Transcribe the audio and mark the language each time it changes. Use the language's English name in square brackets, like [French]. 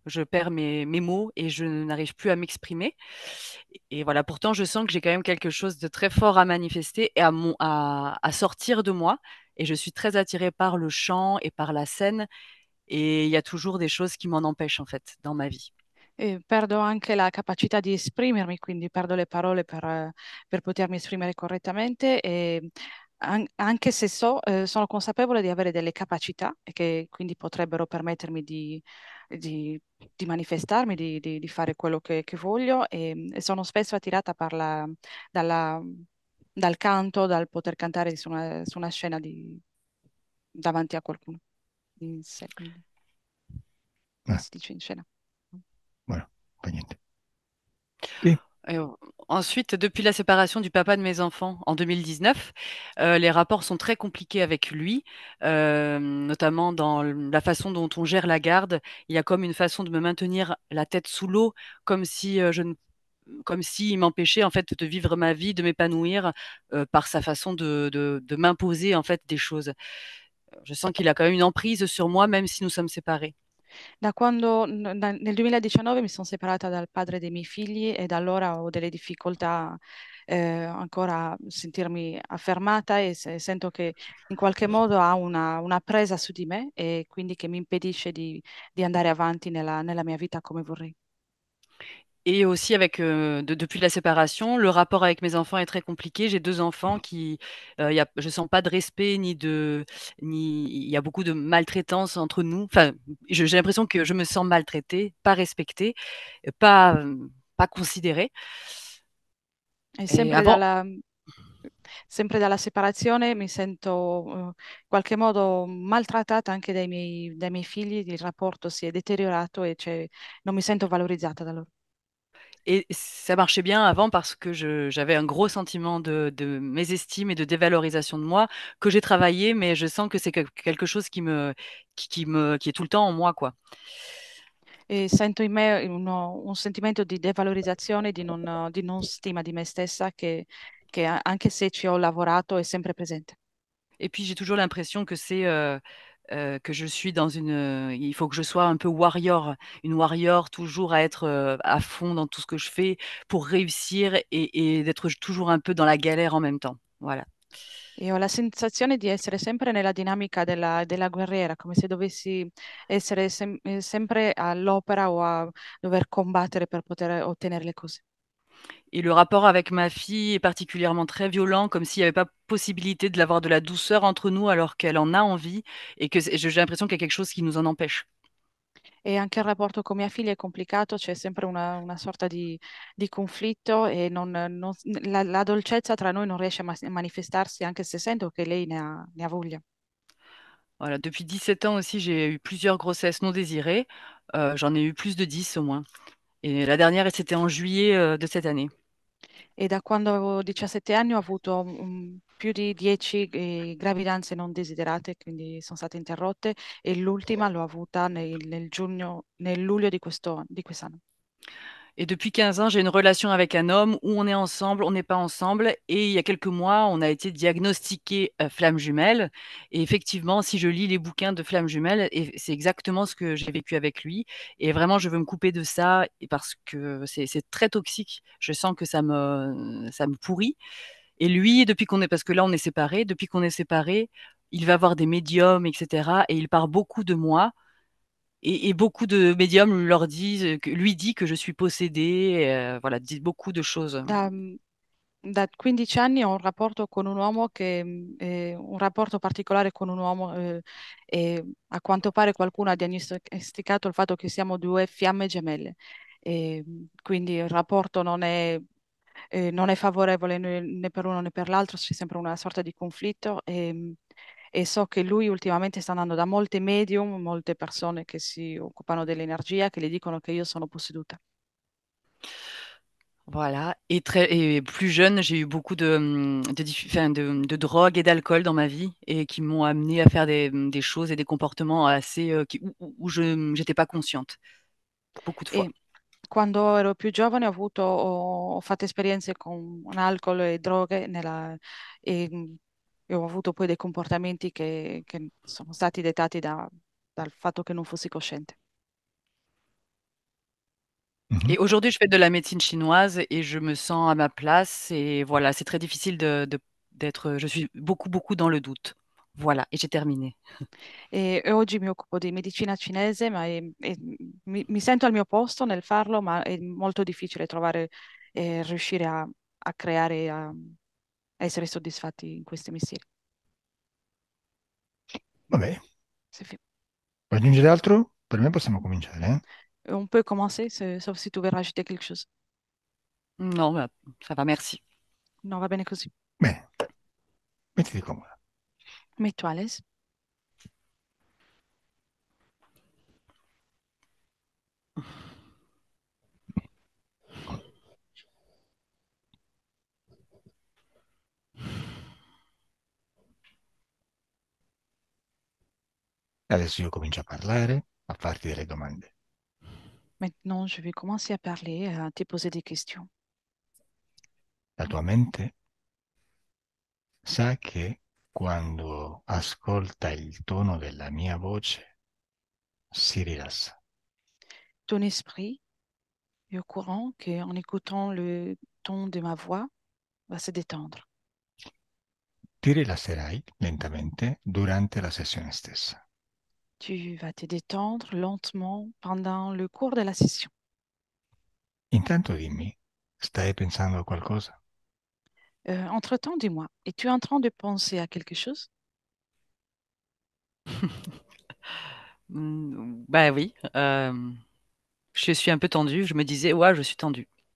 [French] Je perds mes mots et je n'arrive plus à m'exprimer. Et voilà, pourtant, je sens que j'ai quand même quelque chose de très fort à manifester et à sortir de moi. Et je suis très attirée par le chant et par la scène. Et il y a toujours des choses qui m'en empêchent, en fait, dans ma vie. [Italian] E perdo anche la capacità di esprimermi, quindi perdo le parole per potermi esprimere correttamente e anche se sono consapevole di avere delle capacità e che quindi potrebbero permettermi di, di manifestarmi, di fare quello che voglio e sono spesso attirata dalla- dal canto, dal poter cantare su una scena davanti a qualcuno. Come Ah, si dice in scena? [French] voilà, pas [Italian] niente. Sì. [French] Ensuite, depuis la séparation du papa de mes enfants en 2019, les rapports sont très compliqués avec lui, notamment dans la façon dont on gère la garde. Il y a comme une façon de me maintenir la tête sous l'eau, comme si je ne comme s'il m'empêchait en fait de vivre ma vie, de m'épanouir par sa façon de m'imposer en fait des choses. Je sens qu'il a quand même une emprise sur moi, même si nous sommes séparés. [Italian] Da quando nel 2019 mi sono separata dal padre dei miei figli e da allora ho delle difficoltà ancora a sentirmi affermata e sento che in qualche modo ha una presa su di me e quindi che mi impedisce di andare avanti nella mia vita come vorrei. [French] Et aussi avec depuis la séparation, le rapport avec mes enfants est très compliqué. J'ai 2 enfants qui, je sens pas de respect ni il y a beaucoup de maltraitance entre nous. Enfin, j'ai l'impression que je me sens maltraitée, pas respectée, pas considérée. [Italian] E [French] Et avant [Italian] sempre dalla separazione mi sento in qualche modo maltrattata anche dai miei figli, il rapporto si è deteriorato e non mi sento valorizzata da loro. [French] et ça marchait bien avant parce que je j'avais un gros sentiment de mésestime et de dévalorisation de moi que j'ai travaillé, mais je sens que c'est quelque chose qui est tout le temps en moi, quoi. [Italian] E sento in me un sentimento di devalorizzazione, di non stima di me stessa anche se ci ho lavorato è sempre presente. [French] Et puis j'ai toujours l'impression que que je suis dans il faut que je sois un peu warrior, une warrior toujours à être, à fond dans tout ce que je fais pour réussir et d'être toujours un peu dans la galère en même temps. Voilà. [Italian] E ho la sensazione di essere sempre nella dinamica della guerriera, come se dovessi essere sempre all'opera o a dover combattere per poter ottenere le cose. [French] Et le rapport avec ma fille est particulièrement très violent, comme s'il y avait pas possibilité de l'avoir de la douceur entre nous alors qu'elle en a envie et que j'ai l'impression qu'il y a quelque chose qui nous en empêche. [Italian] E anche il rapporto con mia figlia è complicato, c'è sempre una sorta di conflitto e la dolcezza tra noi non riesce a manifestarsi, anche se sento che lei ne ha voglia. [French] Voilà, depuis 17 ans aussi, j'ai eu plusieurs grossesses non désirées. J'en ai eu plus de 10 au moins. Et la dernière, c'était en juillet, de cette année. [Italian] E da quando avevo 17 anni ho avuto più di 10 gravidanze non desiderate, quindi sono state interrotte, e l'ultima l'ho avuta nel luglio di quest'anno. [French] Et depuis 15 ans, j'ai une relation avec un homme où on est ensemble, on n'est pas ensemble. Et il y a quelques mois, on a été diagnostiqué flamme jumelle. Et effectivement, si je lis les bouquins de flamme jumelle, et c'est exactement ce que j'ai vécu avec lui. Et vraiment, je veux me couper de ça parce que c'est très toxique. Je sens que ça me pourrit. Et lui, parce que là, on est séparés, depuis qu'on est séparés, il va voir des médiums, etc. Et il parle beaucoup de moi. Et beaucoup de médiums lui dit que je suis possédée, voilà, dit beaucoup de choses. [Italian] Da, da 15 anni ho un rapporto con un uomo è un rapporto particolare con un uomo e a quanto pare qualcuno ha diagnosticato il fatto che siamo due fiamme gemelle. E, quindi il rapporto non è favorevole né per uno né per l'altro, c'è sempre una sorta di conflitto e so che lui ultimamente sta andando da molte medium, molte persone che si occupano dell'energia, che le dicono che io sono posseduta. [French] Voilà. Et plus jeune, j'ai eu beaucoup de drogue et d'alcool dans ma vie et qui m'ont amené à faire des choses et des comportements assez où je n'étais pas consciente, beaucoup de fois. [Italian] E quando ero più giovane ho fatto esperienze con alcol e droghe e, e ho avuto poi dei comportamenti che sono stati dettati dal fatto che non fossi cosciente. Mhm. [French] Et aujourd'hui, je fais de la médecine chinoise et je me sens à ma place. Et voilà, c'est très difficile d'être. Je suis beaucoup, beaucoup dans le doute. Voilà, et j'ai terminé. [Italian] E oggi mi occupo di medicina cinese, mi sento al mio posto nel farlo, ma è molto difficile trovare e riuscire a creare, a essere soddisfatti in questi mestieri. Vabbè, Sì, sì. vuoi aggiungere altro? Per me possiamo cominciare, eh? [French] On peut commencer, sauf si tu veux rajouter quelque chose. Non, bah, ça va, merci. [Italian] Non, va bene così. Bene, mettiti comoda. [French] Mets-toi à l'aise. [Italian] Adesso io comincio a parlare, a farti delle domande. [French] Maintenant, je vais commencer à parler, à te poser des questions. [Italian] La tua mente sa che quando ascolta il tono della mia voce si rilassa. [French] Ton esprit est au courant qu'en écoutant le ton de ma voix, va se détendre. [Italian] Ti rilasserai lentamente durante la sessione stessa. [French] Tu vas te détendre lentement pendant le cours de la session. [Italian] Intanto dimmi, stai pensando a qualcosa? [French] Entre-temps, dis-moi, es-tu en train de penser à quelque chose? Bah oui, je suis un peu tendue. Je me disais, ouais, je suis tendue.